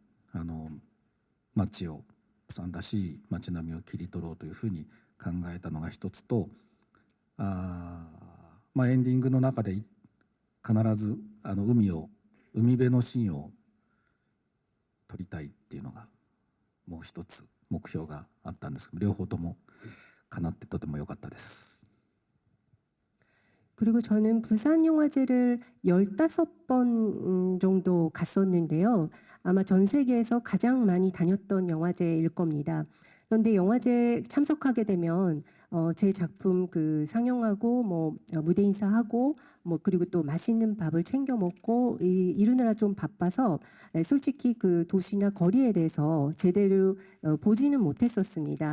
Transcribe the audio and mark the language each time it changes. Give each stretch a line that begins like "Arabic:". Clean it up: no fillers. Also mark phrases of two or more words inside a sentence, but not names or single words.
Japanese: 街を釜山らしい街並みを切り取ろうというふうに考えたのが一つと、エンディングの中で必ず海辺のシーンを撮りたいっていうのがもう一つ目標があったんですけど、両方とも叶ってとても良かったです。
Korean: 그리고 저는 부산 영화제를 15번 정도 갔었는데요. 아마 전 세계에서 가장 많이 다녔던 영화제일 겁니다. 그런데 영화제 참석하게 되면 제 작품 상영하고 무대 인사하고 그리고 또 맛있는 밥을 챙겨 먹고 이루느라 좀 바빠서 솔직히 그 도시나 거리에 대해서 제대로 보지는 못했었습니다.